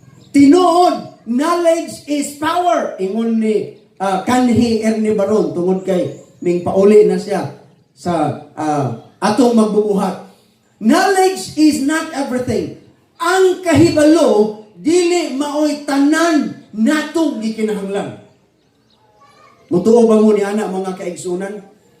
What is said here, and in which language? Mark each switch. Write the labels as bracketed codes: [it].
[ceb] Tinuod, [en] knowledge is power. [ceb] Ingon ni kanhi Ernie Baron tungod kay ning pauli na siya sa atong magbubuhat. [en] Knowledge is not everything. [ceb] Ang kahibalo dili maoy tanan natong gikinahanglan. Mutuo ba mo ni ana mga kaigsunan?